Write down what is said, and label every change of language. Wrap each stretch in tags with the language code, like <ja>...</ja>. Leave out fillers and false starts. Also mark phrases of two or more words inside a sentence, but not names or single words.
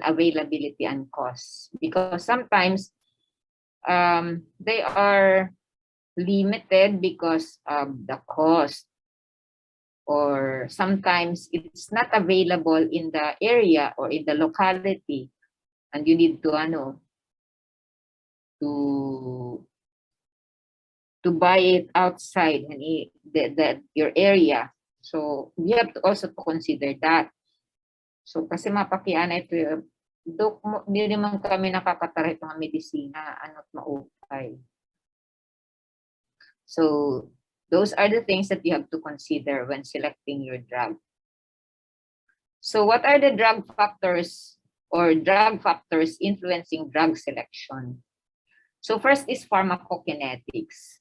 <en>availability and cost, because sometimes they are limited because of the cost, or sometimes it's not available in the area or in the locality, and you need to buy it outside your area. So we have to also to consider that.</en> <war>So kasi mapakiana ito, Dok,</war> <tl>hindi naman kami</tl> <war>nakakatarit mga medisina, ano't maupay.</war> <en>So those are the things that you have to consider when selecting your drug. So what are the drug factors or drug factors influencing drug selection? So first is pharmacokinetics.</en>